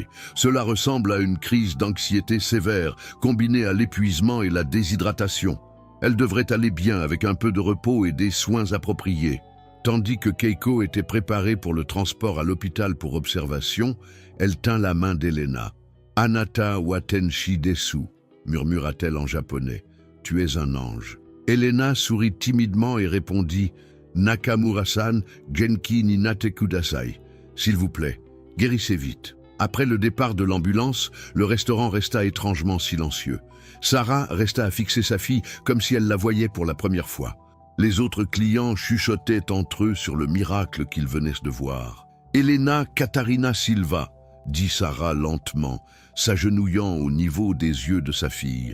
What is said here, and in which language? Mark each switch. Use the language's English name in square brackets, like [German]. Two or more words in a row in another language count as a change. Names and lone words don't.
[French] Cela ressemble à une crise d'anxiété sévère, combinée à l'épuisement et la déshydratation. Elle devrait aller bien avec un peu de repos et des soins appropriés. Tandis que Keiko était préparée pour le transport à l'hôpital pour observation, elle tint la main d'Elena. « [Japanese] あなたは天使です [French] » murmura-t-elle en japonais. Tu es un ange. Elena sourit timidement et répondit Nakamura-san, [Japanese] 元気になってください. [French] S'il vous plaît, guérissez vite. Après le départ de l'ambulance, le restaurant resta étrangement silencieux. Sarah resta à fixer sa fille comme si elle la voyait pour la première fois. Les autres clients chuchotaient entre eux sur le miracle qu'ils venaient de voir. Elena Katarina Silva, dit Sarah lentement, s'agenouillant au niveau des yeux de sa fille.